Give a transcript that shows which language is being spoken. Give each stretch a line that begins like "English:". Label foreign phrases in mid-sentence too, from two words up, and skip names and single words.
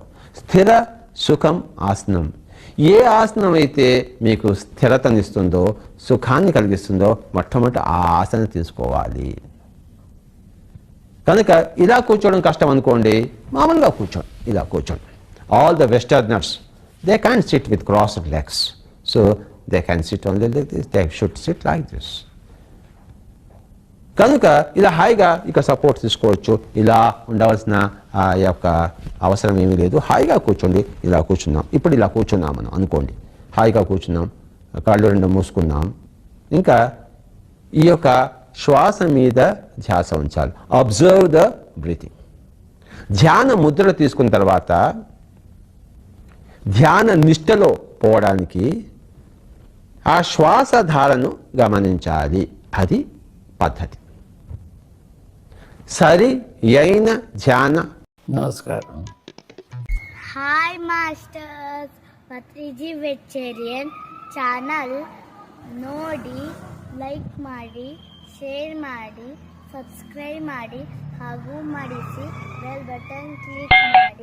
Telugu: స్థిర సుఖం ఆసనం. ఏ ఆసనం అయితే మీకు స్థిరతనిస్తుందో, సుఖాన్ని కలిగిస్తుందో మొట్టమొదటి ఆ ఆసనం తీసుకోవాలి. కనుక ఇలా కూర్చోవడం కష్టం అనుకోండి, మామూలుగా కూర్చోండి, ఇలా కూర్చోండి.
English: all the westerners they can sit with crossed legs. so they can sit only like this, they should sit like this.
Telugu: కనుక ఇలా హాయిగా ఇక సపోర్ట్ తీసుకోవచ్చు. ఇలా ఉండవలసిన యొక్క అవసరం ఏమీ లేదు. హాయిగా కూర్చోండి. ఇలా కూర్చున్నాం, ఇప్పుడు ఇలా కూర్చున్నాం మనం అనుకోండి, హాయిగా కూర్చున్నాం, కళ్ళు రెండు మూసుకున్నాం. ఇంకా ఈ యొక్క శ్వాస మీద ధ్యాస ఉంచాలి.
English: observe the breathing.
Telugu: ధ్యాన ముద్ర తీసుకున్న తర్వాత ధ్యాన నిష్టలో పోవడానికి ఆ శ్వాసధారను గమనించాలి. అది పద్ధతి. సరి అయిన ధ్యాన. నమస్కారం.
English: hi masters,
Kannada: ಪತ್ರಿಜಿ
English: vegetarian channel
Kannada: ನೋಡಿ, ಲೈಕ್ ಮಾಡಿ, ಶೇರ್ ಮಾಡಿ, ಸಬ್ಸ್ಕ್ರೈಬ್ ಮಾಡಿ ಹಾಗೂ ಮಾಡಿಸಿ
English: bell button
Kannada: ಕ್ಲಿಕ್ ಮಾಡಿ.